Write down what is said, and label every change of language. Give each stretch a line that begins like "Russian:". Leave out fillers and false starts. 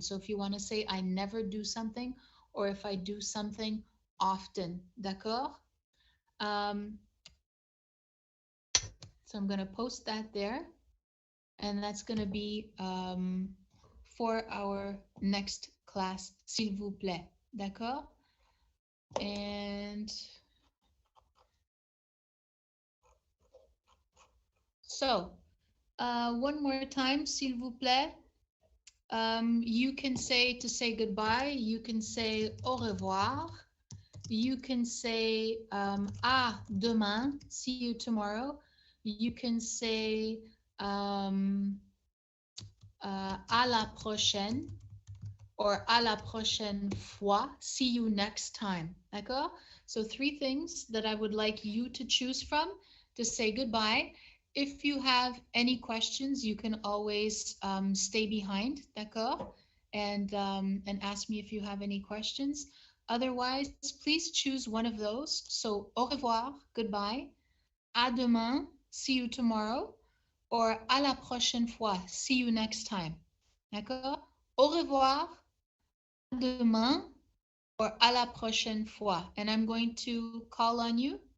English: So if you want to say I never do something or if I do something often, d'accord? Um, so I'm going to post that there, and that's going to be for our next class,
French: s'il vous plaît, d'accord?
English: And so, one more time, s'il vous plaît. You can say to say goodbye, you can say au revoir. You can say à demain, see you tomorrow. You can say
French: à la prochaine or à la prochaine fois,
English: see you next time. D'accord? So 3 things that I would like you to choose from to say goodbye. If you have any questions, you can always stay behind, d'accord? And ask me if you have any questions. Otherwise, please choose one of those. So au revoir, goodbye.
French: À demain,
English: see you tomorrow.
French: Or à la prochaine fois,
English: see you next time. D'accord?
French: Au revoir, à demain, or à la prochaine fois.
English: And I'm going to call on you.